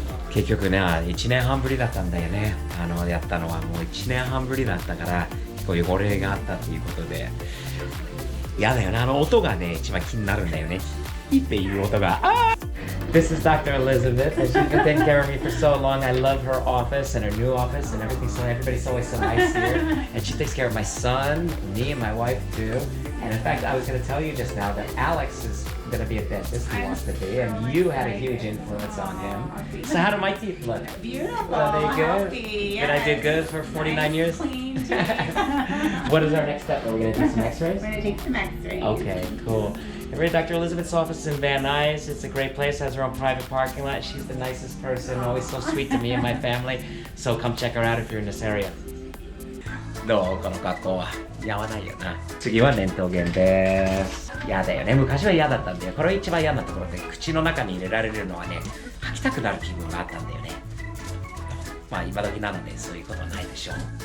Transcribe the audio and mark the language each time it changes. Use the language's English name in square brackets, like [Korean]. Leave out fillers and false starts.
[Japanese] 結局ね、1年半ぶりだったんだよね。やったのはもう1年半ぶりだったから、こういう汚れがあったということで、嫌だよね。音がね、一番気になるんだよね。ヒッっていう音が、 [English] This is Dr. Elizabeth, and she's been taking care of me for so long. I love her office and her new office and everything. So everybody's always so nice here. And she takes care of my son, me, and my wife too. And in fact, I was going to tell you just now that Alex is going to be a dentist. He wants to be, and you had a huge influence on him. So how do my teeth look? Beautiful. Are they good? Healthy, Did I do good for 49 years? Clean teeth. What is our next step? Are we going to do some X-rays? We're gonna take some X-rays. Okay, cool. And we're at Dr. Elizabeth's office in Van Nuys. It's a great place, has her own private parking lot. She's the nicest person, always so sweet to me and my family. So come check her out if you're in this area. [Japanese] どうこの格好は似合わないよな。次はレントゲンです。嫌だよね。昔は嫌だったんだよ。これ一番嫌なところで、口の中に入れられるのはね、吐きたくなる気分があったんだよね。まあ今時なのでそういうことはないでしょう。